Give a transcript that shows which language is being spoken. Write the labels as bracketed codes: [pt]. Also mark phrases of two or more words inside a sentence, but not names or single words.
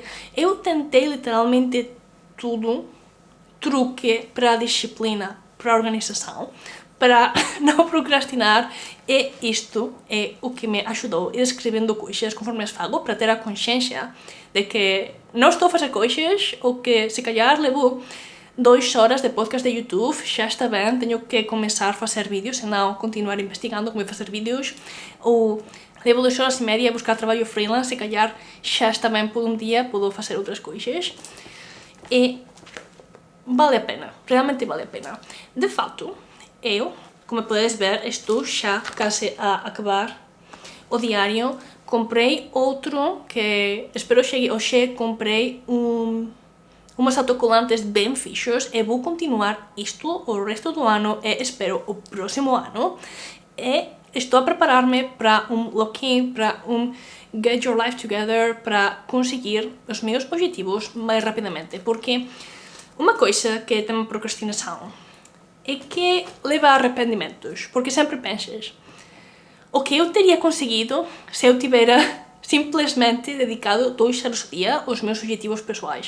[pt] Eu tentei literalmente tudo, truque para a disciplina, para a organização, para não procrastinar, e isto é o que me ajudou, ir escrevendo coisas conforme as faço, para ter a consciência de que não estou a fazer coisas, ou que se calhar levo 2 horas de podcast de YouTube, [gl] xa está ben, teño que comezar a facer vídeos, senão continuar investigando como facer vídeos, ou levo 2 horas e media a buscar traballo freelance e callar xa está ben por un día, podo facer outras coisas. E vale a pena, realmente vale a pena. De facto, eu, como podes ver, estou xa case a acabar o diario. Comprei outro que espero chegue hoxe, comprei umas autocolantes ben fixos e vou continuar isto o resto do ano e espero o próximo ano. [pt] E estou a preparar-me para lock-in, para [en] get your life together, [pt] para conseguir os meus objetivos mais rapidamente, porque uma coisa que tem procrastinação é que leva a arrependimentos, porque sempre pensas o que eu teria conseguido se eu tivesse simplesmente dedicado 2 horas ao dia aos meus objetivos pessoais.